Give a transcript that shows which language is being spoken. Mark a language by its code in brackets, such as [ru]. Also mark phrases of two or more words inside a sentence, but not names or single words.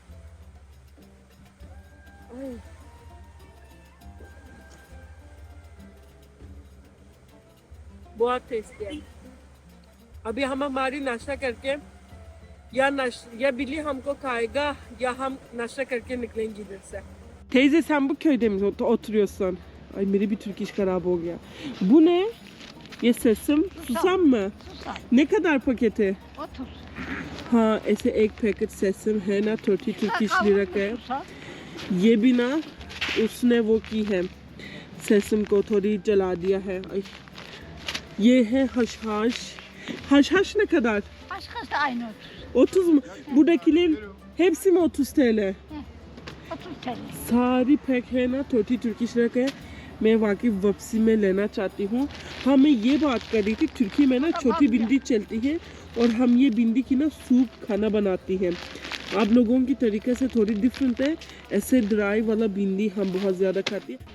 [hi] बहुत टेस्टी है। अभी हम हमारी नाश्ता करके या बिल्ली हमको खाएगा या हम नाश्ता करके निकलेंगे इधर से। [tr] Teyze sen bu köyde mi oturuyorsun? [hi] Ay मेरी भी Türk iş खराब हो गया। [tr] Bu ne? [hi] ये सेसम [tr] susam mı? Susam. Ne kadar paketi? 30. [hi] हाँ, ऐसे एक पैकेट सेसम है ना 30 [en] Turkish lira [hi] का है। [tr] Susam. [hi] ये भी ना उसने वो की है, सेसम को थोड़ी जला दिया है। ये है [tr] haşhaş. Haşhaş ne kadar? Başkası da aynı 30. 30 mu? Buradakilerin hepsi mi 30 TL? 30 TL. [hi] सारी पैक है ना 30 तुर्किश लगा है। मैं वाकई वापसी में लेना चाहती हूँ। हाँ, मैं ये बात कर रही थी, तुर्की में ना छोटी भिंडी चलती है और हम ये भिंडी की ना सूप खाना बनाती हैं। आप लोगों की तरीके से थोड़ी डिफरेंट है। ऐसे ड्राई वाला भिंडी हम बहुत ज़्यादा खाते हैं।